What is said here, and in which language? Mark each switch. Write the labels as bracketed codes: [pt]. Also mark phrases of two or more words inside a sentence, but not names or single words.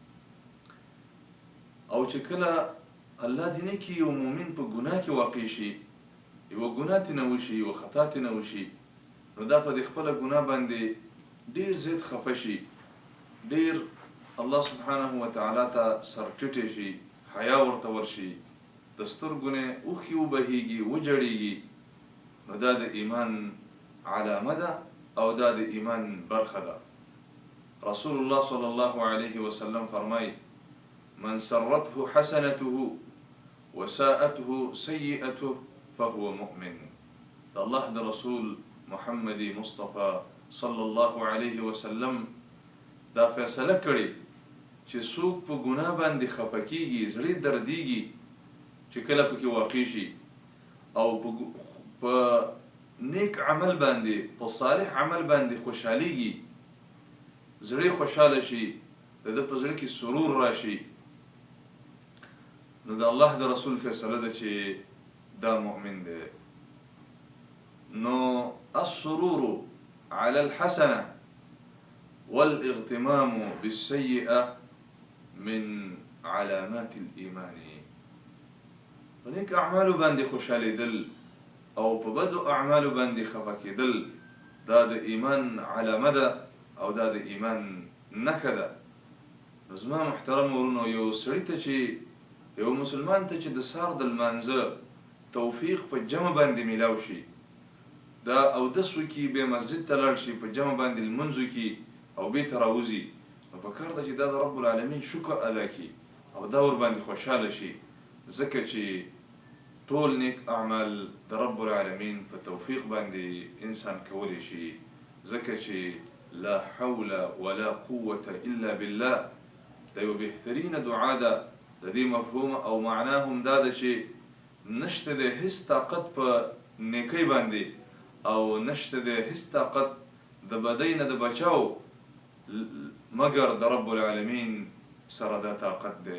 [ps] او چې کله الله دې نه کي یو مؤمن په ګناه کې واقع شي، یوه ګناه ترې نه وشي، یوه خطا ترې نه وشي، نو دا په دې خپله ګناه باندې ډیر زیات خفه شي، ډیر [ar] الله سبحانه وتعالی [ps] ته سر ټیټی شي، حیا ورته ورشي، د سترګو نه اوښکې وبهیږي، وجړیږي. نو دا د ایمان علامه ده او دا د ایمان برخه ده. رسول الله [ar] صلی الله علیه وسلم [ps] فرمای: [ar] من سرته حسنته وساءته سیئته فهو مؤمن. [ps] د الله د رسول محمد مصطفى [ar] صلی الله علیه وسلم [ps] دا فیصله کړي چې څوک په ګناه باندې خفه کیږي، زړه دردیږي چې کله پکې واقع شي، او په نیک عمل باندې، په صالح عمل باندې خوشحالیږي، زړه خوشحاله شي، د ده په زړه کې سرور راشي، نو د الله د رسول فیصله ده چې دا مؤمن دی. [ar] نو السرور على الحسنة والاغتمام بالسيئة من علامات الإيمان. [ps] ونیک اعمالو باندې خوشحالیدل او په بدو اعمالو باندې خفه کېدل دا د ایمان علامه ده او دا د ایمان نښه ده. نو زما محترم ورونو، یو سړي ته چې، یو مسلمان ته چې د سهار د لمانځه توفیق په جمع باندې میلاو شي، دا اودس وکړي، بیا مسجد ته لاړ شي، په جمع باندې لمونځ وکړي او بېرته راوځي، نو پکار ده چې دا د [ar] رب العالمین [ps] شکر ادا کړي او دا ورباندې خوشحاله شي، ځکه چې ټول نیک اعمال د [ar] رب العالمین [ps] په توفیق باندې انسان کولی شي، ځکه چې [ar] لا حول ولا قوة الا بالله [ps] دا یو بهترینه دعا ده. د دې مفهوم او معنا هم دا ده چې نشته د هیڅ طاقت په نیکۍ باندې او نشته د هیڅ طاقت د بدۍ نه د بچاو مګر د [ar] رب العالمین [ps] سره دا طاقت دی.